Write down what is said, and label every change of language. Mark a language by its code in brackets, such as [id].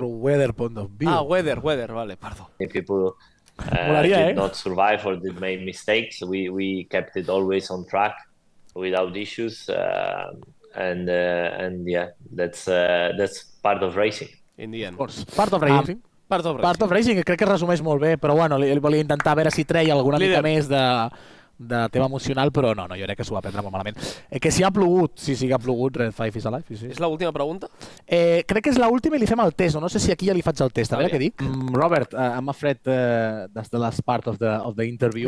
[en] From weather point of view. Ah, weather, vale, pardon. People. Did not survive or did make mistakes. We kept it always on track without issues, and yeah, that's part of racing. In the end. Part of racing. Part of racing, [ca] crec que resumeix molt bé, però bueno, li volia intentar veure si treia alguna mica més de tema emocional, però no, jo crec que s'ho va prendre molt malament. Que si ha plogut, sí que ha plogut, Red 5 is alive. Sí. És l'última pregunta? Crec que és l'última i li fem el test, no sé si aquí ja li faig el test, a veure què dic. [en] Robert, I'm afraid that's the last part of the interview.